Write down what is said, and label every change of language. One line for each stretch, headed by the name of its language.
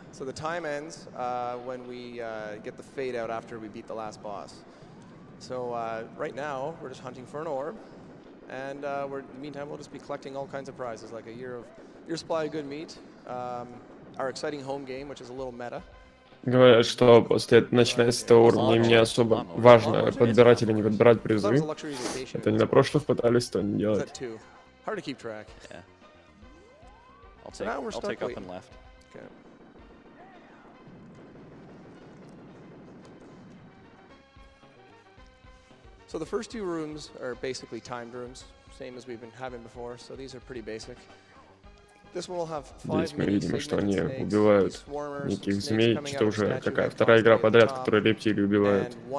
English: So the time ends when we get the fade out after we beat the last boss. So right now we're just hunting for an orb, and in the meantime we'll just be collecting all kinds of prizes like a year supply of good meat, our exciting home game, which is a little meta.
Russian: Говорят, что после начиная с этого уровня им не особо важно, подбирать или не подбирать призы. Это не на прошлых пытались, то не делать.
English: Hard to keep track. Yeah. I'll take up and left. Okay. So the first two rooms are basically timed rooms, same as we've been having before. So these are pretty basic.
Russian: Здесь мы видим, что они убивают неких змей, что уже какая вторая игра подряд, которая рептилии убивают.